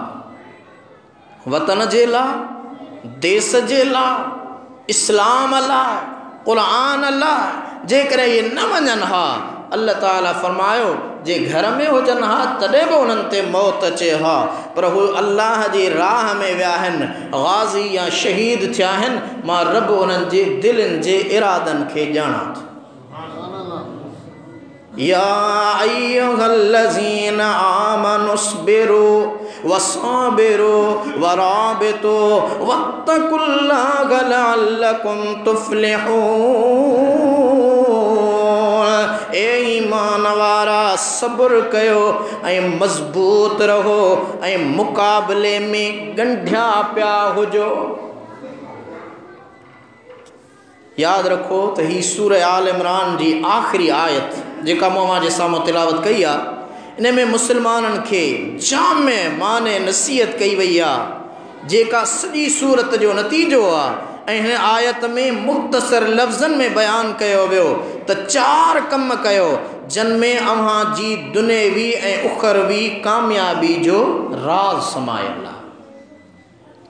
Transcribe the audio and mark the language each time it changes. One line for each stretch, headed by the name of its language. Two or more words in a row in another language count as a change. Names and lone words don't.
Sindhi: वतन जे लाइ देश जे लाइ इस्लाम लाइ क़ुरान लाइ जेकॾहिं इहे न वञनि हा अल्लाह ताला फरमायो जे घर में हुजनि हा तॾहिं बि उन्हनि ते मौत अचे हा पर हू अल्लाह जी राह में विया आहिनि गाज़ी या शहीद थिया आहिनि मां रब उन्हनि जे दिलनि जे इरादनि खे ॼाणा थो।
Arabic: يا أيها الذين آمنوا اصبروا وصابروا ورابطوا واتقوا الله لعلكم تفلحون.
Sindhi: ए ईमान वारा सब्र कयो ऐं मज़बूत रहो ऐं मुक़ाबले में गंढिया पिया हुजो। यादि रखो त ही सूरह आल इमरान जी आख़िरी आयत जेका मूं अव्हां जे साम्हूं तिलावत कई आहे इन में मुस्लमाननि खे जामे माने नसीहत कई वई आहे जेका सॼी सूरत जो नतीजो आहे ऐं हिन आयत में मुख़्तसर लफ़्ज़नि में बयानु कयो वियो त 4 कम कयो जिन में अव्हां जी दुनियावी ऐं उखरवी कामयाबी जो राज़ समायल आहे।